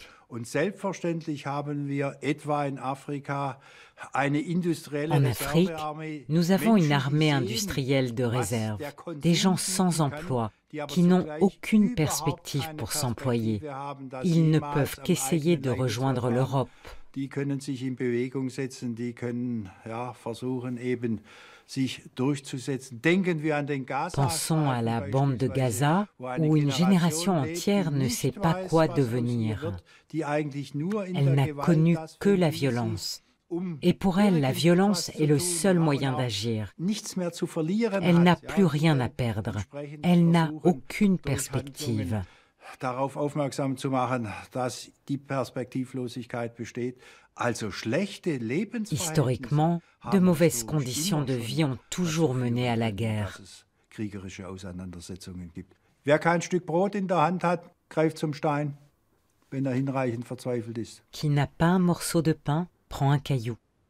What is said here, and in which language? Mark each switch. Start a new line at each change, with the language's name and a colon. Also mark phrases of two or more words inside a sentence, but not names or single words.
French: En Afrique, nous avons une armée industrielle de réserve, des gens sans emploi, qui n'ont aucune perspective pour s'employer. Ils ne peuvent qu'essayer de rejoindre l'Europe.
German: Die können sich in Bewegung setzen, die können versuchen eben sich durchzusetzen. Denken wir an den Gaza.
French: Pensons à la bande de Gaza, où une génération entière ne sait pas quoi devenir. Elle n'a connu que la violence. Et pour elle, la violence est le seul moyen d'agir. Elle n'a plus rien à perdre. Elle n'a aucune perspective.
German: Darauf aufmerksam zu machen, dass die Perspektivlosigkeit besteht. Also schlechte Lebensverhältnisse.
French: Historiquement, de mauvaises conditions de vie ont toujours mené à la guerre.
German: Kriegerische Auseinandersetzungen gibt. Wer kein Stück Brot in der Hand hat, greift zum Stein, wenn hinreichend verzweifelt ist.
French: Qui n'a pas un morceau de pain, prend un caillou.